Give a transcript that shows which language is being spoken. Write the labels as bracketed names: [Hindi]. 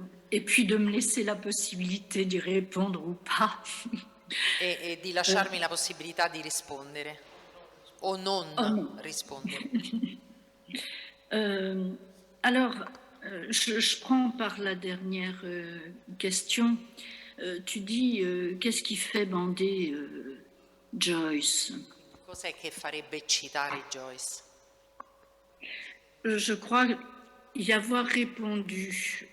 [French] Et puis de me laisser la possibilité d'y répondre ou pas. [Italian] E di lasciarmi la possibilità di rispondere o non rispondere. [French] Alors, je prends par la dernière question. Tu dis, qu'est-ce qui fait bander Joyce? [Italian] Cos'è che farebbe eccitare Joyce? [French] Je crois y avoir répondu.